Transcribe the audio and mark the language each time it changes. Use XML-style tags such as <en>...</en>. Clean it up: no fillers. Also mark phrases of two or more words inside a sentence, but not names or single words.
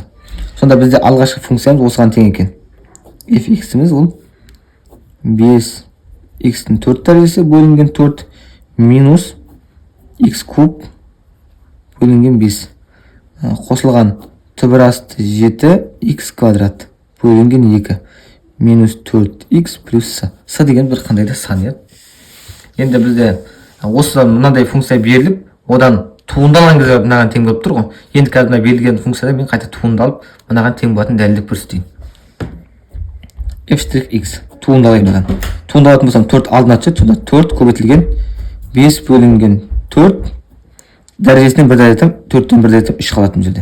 <kk>Сонда бізде алғашқы функциямыз осыған тең екен. fx-іміз ол 5 x-тің 4 дәрежесі бөлінген 4 минус x куб бөлінген 5. Қосылған түбірасты 7 x квадрат бөлінген 2 минус 4x плюс с. С деген бір қандай да сан, еді. Енді бізде осыдан мынандай функция беріліп, одан туындалған кезде мынаған тең болып тұр ғой. Енді қазір мына берілген функцияда мен қайта туындалып, мынаған тең болатын дәлелдеп көрсетейін. f'(x) туындалайын мынаған. Туындалатын болсам 4 алдына түседі, сонда 4 көбейтілген 5 бөлінген 4 дәрежесінен 1 дәрежеден 4-тен 1 дәрежеден 3 қалатын жерде.</kk>